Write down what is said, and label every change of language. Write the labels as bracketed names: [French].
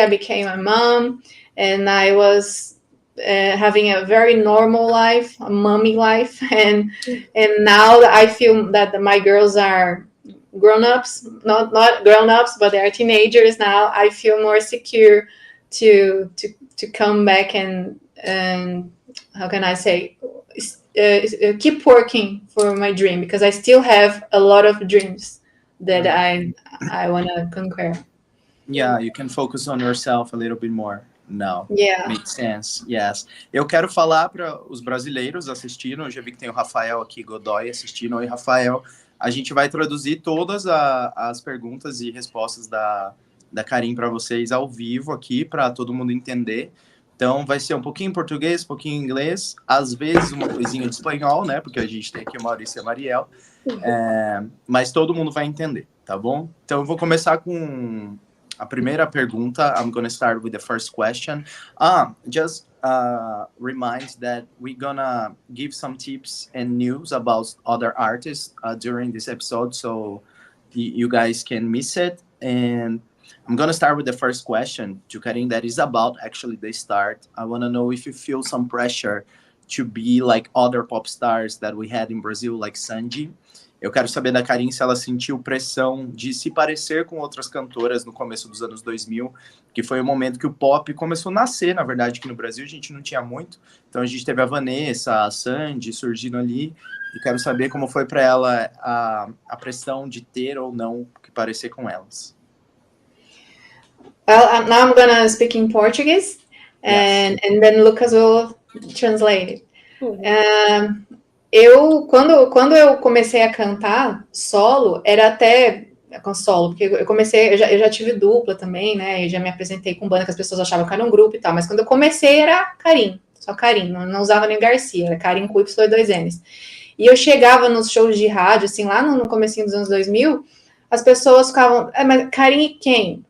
[English] I became a mom, and I was having a very normal life, a mommy life, and now that I feel that my girls are grown-ups, not grown-ups, but they are teenagers now, I feel more secure to come back and how can I say, keep working for my dream, because I still have a lot of dreams that Mhm. I want to conquer. Yeah, you can focus on yourself a little bit more now. Yeah. Makes sense, yes. [Portuguese] Eu quero falar para os brasileiros assistindo, eu já vi que tem o Rafael aqui, Godoy, assistindo. Oi, Rafael. A gente vai traduzir todas as perguntas e respostas da Karyn para vocês ao vivo aqui, para todo mundo entender. Então, vai ser um pouquinho em português, um pouquinho em inglês, às vezes uma coisinha de espanhol, né? Porque a gente tem aqui o Maurício e a Mariel. Mas todo mundo vai entender, tá bom? Então, eu vou começar com a primeira pergunta. [English] I'm gonna start with the first question. Just remind that we're gonna give some tips and news about other artists during this episode, so you guys can miss it. And I'm gonna start with the first question to Karyn, that is about actually the start. I wanna know if you feel some pressure to be like other pop stars that we had in Brazil, like Sandy. [Portuguese] Eu quero saber da Karyn se ela sentiu pressão de se parecer com outras cantoras no começo dos anos 2000, que foi o momento que o pop começou a nascer, na verdade, aqui no Brasil a gente não tinha muito. Então a gente teve a Vanessa, a Sandy surgindo ali, e quero saber como foi para ela a pressão de ter ou não que parecer com elas. [English] Well, now I'm gonna speak in Portuguese, and then Lucas will translate it. [Portuguese] Quando eu comecei a cantar solo, era até com solo, porque eu já tive dupla também, né? Eu já me apresentei com banda que as pessoas achavam que era um grupo e tal, mas quando eu comecei era Karyn, só Karyn, não usava nem Garcia, era Karyn com Y e 2 N's. E eu chegava nos shows de rádio, assim, lá no comecinho dos anos 2000, as pessoas ficavam, mas Karyn quem?